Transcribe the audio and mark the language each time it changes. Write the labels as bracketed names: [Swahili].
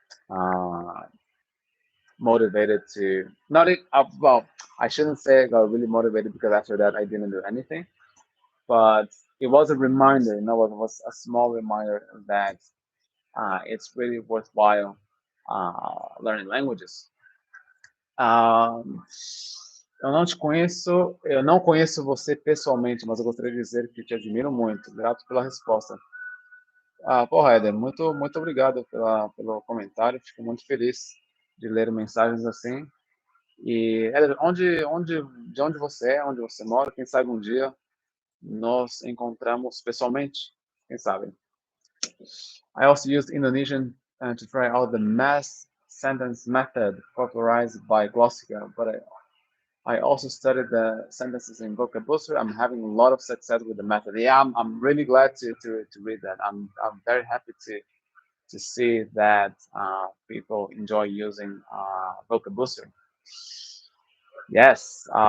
[English] uh, motivated to not it well, I shouldn't say I got really motivated, because after that I didn't do anything, but it was a reminder, it was a small reminder that it's really worthwhile learning languages. [Portuguese] Um, eu não conheço você pessoalmente, mas eu gostaria de dizer que te admiro muito. Grato pela resposta. Porra, Éder, muito, muito obrigado pelo comentário. Fico muito feliz de ler mensagens assim. E, Éder, de onde você é, onde você mora, quem sabe um dia nos encontramos pessoalmente. Quem sabe? [English] I also used Indonesian to try out the mass sentence method popularized by Glossica, but I also studied the sentences in vocabulary. I'm having a lot of success with the method. Yeah, I'm really glad to read that. I'm very happy to see that people enjoy using vocabulary. Yes.